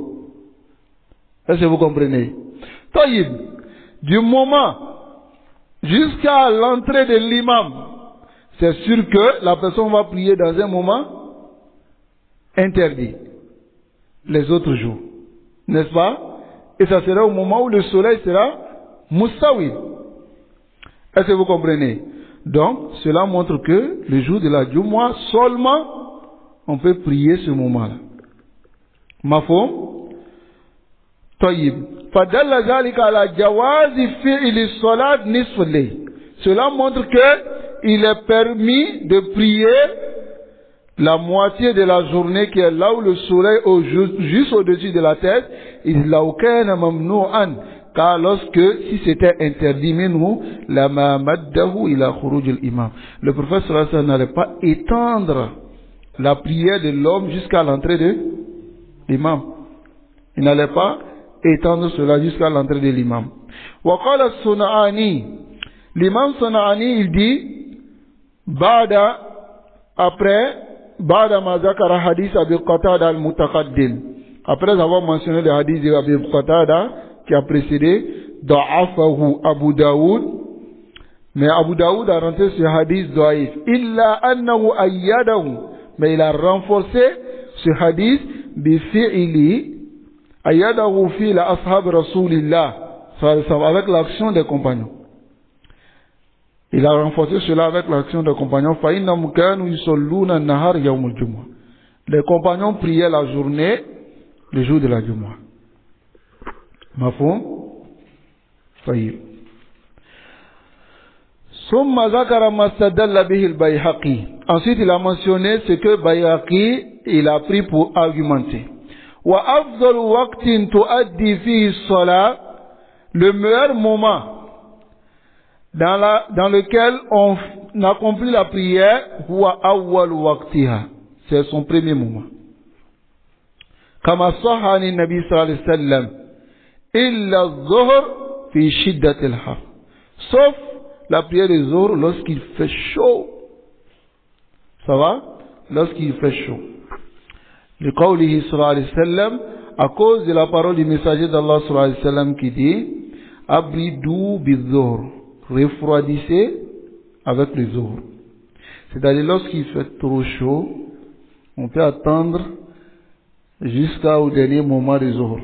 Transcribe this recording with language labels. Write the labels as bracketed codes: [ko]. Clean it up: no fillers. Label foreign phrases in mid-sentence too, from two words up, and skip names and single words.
[fr] Est-ce que vous comprenez? Taïb, du moment jusqu'à l'entrée de l'imam, c'est sûr que la personne va prier dans un moment interdit les autres jours, n'est-ce pas? Et ça sera au moment où le soleil sera mustawi. Est-ce que vous comprenez? Donc, cela montre que le jour de la Jumu'ah, seulement, on peut prier ce moment-là. [ar] مفهوم؟ طيب. فدل ذلك على جواز فعل صلاة نصف الليل. [fr] Cela montre que il est permis de prier la moitié de la journée qui est là où le soleil est juste au-dessus de la tête. Il [ar] لو كان ممنوعا, [fr] car lorsque, si c'était interdit, [ar] منه لما مده إلى خروج الإمام. [fr] Le prophète [ar] صلى الله عليه وسلم [fr] n'allait pas étendre la prière de l'homme jusqu'à l'entrée de l'imam. Il n'allait pas étendre cela jusqu'à l'entrée de l'imam. [ar] وقال الصنعاني, [fr] l'imam Sun'ani il dit, ba'da, après, [ar] بعد ما ذكر حديث أبي قتادة المتقدم, [fr] après avoir mentionné le hadith de Abi Qatada qui a précédé, da'afahu Abu Daoud, mais Abu Daoud a rentré ce hadith da'if, [ar] إلا أنه أيده, [fr] mais il a renforcé ce hadith [ar] بفعل أيده في لا أصحاب رسول الله, [fr] avec l'action des compagnons. Il a renforcé cela avec l'action des compagnons. [ar] فإنهم كانوا يصلون النهار يوم الجمعة. [fr] Les compagnons priaient la journée, le jour de la Jumu'ah. [ar] مفهوم؟ طيب. ثم ذكر ما استدل به البيهقي. [fr] Ensuite, il a mentionné ce que Bayhaqi il a pris pour argumenter. [ar] وأفضل وقت تؤدى فيه الصلاة, [fr] le meilleur moment dans lequel on accomplit la prière, [ar] هو أول وقتها, [fr] c'est son premier moment. [ar] كما صح عن النبي صلى الله عليه وسلم، إلا الظهر في شدة الحر, [fr] sauf la prière des Zuhr lorsqu'il fait chaud. Ça va? Lorsqu'il fait chaud. [ar] لقوله صلى الله عليه وسلم, [fr] à cause de la parole du messager d'Allah [ar] صلى الله عليه وسلم [fr] qui dit, [ar] أبردوا بالظهر, [fr] refroidissez avec les Zuhr. C'est-à-dire, lorsqu'il fait trop chaud, on peut attendre jusqu'au dernier moment des Zohr.